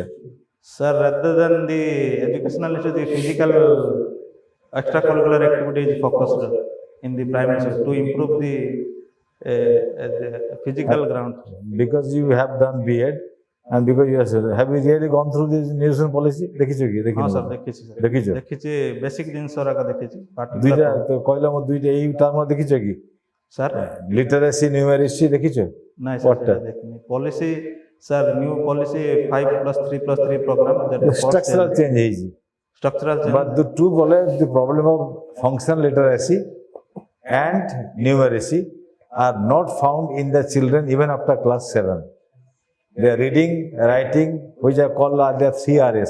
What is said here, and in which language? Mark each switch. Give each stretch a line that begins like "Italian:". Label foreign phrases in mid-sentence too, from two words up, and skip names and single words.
English: Sir, rather than the educational issue, the physical extracurricular activity is focused in the primary school to improve the physical ground. Because you have done B.Ed and because you have you really gone through this nutrition policy?
Odia: ଦେଖିଛ କି? ହଁ ଦେଖିନ? ସାର୍ ଦେଖିଛି ସାର୍ ଦେଖିଛ? ଦେଖିଛି ବେସିକ୍ ଜିନିଷ ଗୁଡ଼ାକ ଦେଖିଛି ଦୁଇଟା ତ କହିଲ ମୁଁ ଦୁଇଟା ଏଇ ଟର୍ମ ଦେଖିଛ କି? ସାର୍
English: Literacy, numeracy ଦେଖିଛ?
Odia: ନାଇଁ
English: What?
Odia: ସାର୍ ଦେଖିନି ପଲିସି ସାର୍
English: new policy 5+3+3 programme Structural change ହେଇଛି. structural change But the two the problem of functional literacy and numeracy are not found in the children even after class 7. They are reading, writing, which are called the 3 Rs.